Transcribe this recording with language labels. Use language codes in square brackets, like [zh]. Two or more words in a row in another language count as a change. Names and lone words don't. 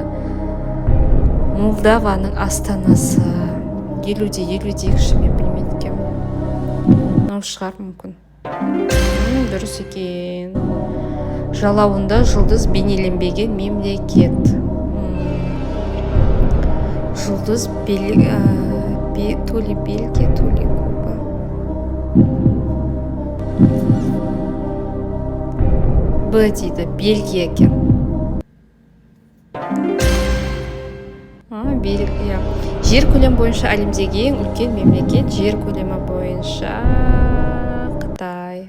[kk] Молдаваның астанасы. 50-50 мен білмейді екен. Мынау шығар мүмкін. Дұрыс екен. Жалауында жұлдыз бейнеленбеген мемлекет. [ru] Жұлдыз то ли Бельгия, то ли Куба. [kk] Б дейді, Бельгия екен. Бельгия. Жер көлем бойынша әлемдегі ең үлкен мемлекет. Жер көлемі бойынша Қытай.